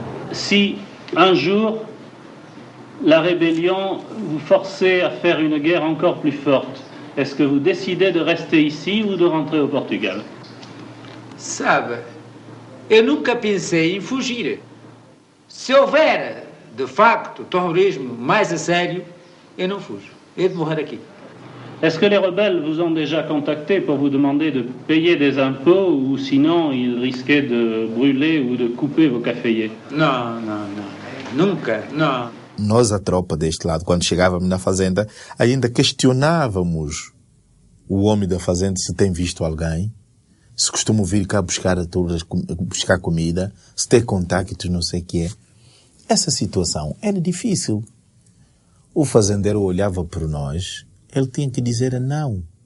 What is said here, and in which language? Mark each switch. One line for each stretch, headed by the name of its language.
French: Si un jour la rébellion vous forçait à faire une guerre encore plus forte, est-ce que vous décidez de rester ici ou de rentrer au Portugal?
Portuguese: Sabe, eu nunca pensei em fugir. Se houver, de facto, terrorismo mais a sério, eu não fujo. Eu de morrer aqui.
French: Est-ce que les rebelles vous ont déjà contacté pour vous demander de payer des impôts ou sinon ils risquaient de brûler ou de couper vos caféiers?
Portuguese: Não, nunca, não. Nós, a tropa deste lado, quando chegávamos na fazenda, ainda questionávamos o homem da fazenda se tem visto alguém, se costuma vir cá buscar comida, se tem contactos, não sei o que é. Essa situação era difícil. O fazendeiro olhava por nós, ele tinha que dizer não.